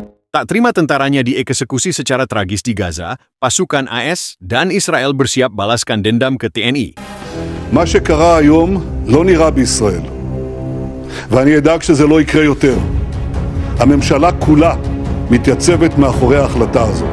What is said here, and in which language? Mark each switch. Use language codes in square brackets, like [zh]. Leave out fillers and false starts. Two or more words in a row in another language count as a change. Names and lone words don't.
[id] Tak terima tentaranya dieksekusi secara tragis di Gaza, pasukan AS dan Israel bersiap balaskan dendam ke TNI. [he] מה שקרה היום לא נראה בישראל, ואני אדאג שזה לא יקרה יותר. הממשלה כולה מתייצבת מאחורי ההחלטה הזאת.